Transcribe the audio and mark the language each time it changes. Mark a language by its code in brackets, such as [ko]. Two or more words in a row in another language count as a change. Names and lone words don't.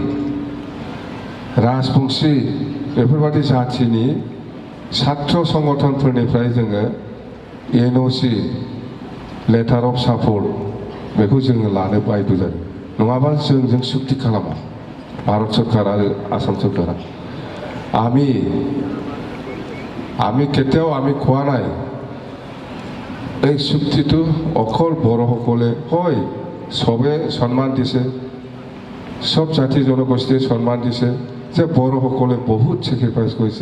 [brx] राजबंशी बेफोरबादि जातिनि सात्र संगठनफोरनिफ्राय जोङो NOC [en] letter of support [brx] बेखौ जोङो लानो बाध्य जादों नङाबा जोंजों सुक्ति खालामा भारत सरकार आरो आसाम सरकारा [as] আমি কেতিয়াও আমি কোৱা নাই এই চুক্তিটো অকল বড়োসকলে হয় সবে সন্মান দিছে সব জাতি জনগোষ্ঠীয়ে সন্মান দিছে যে বড়োসকলে বহুত চেক্ৰিফাইচ কৰিছে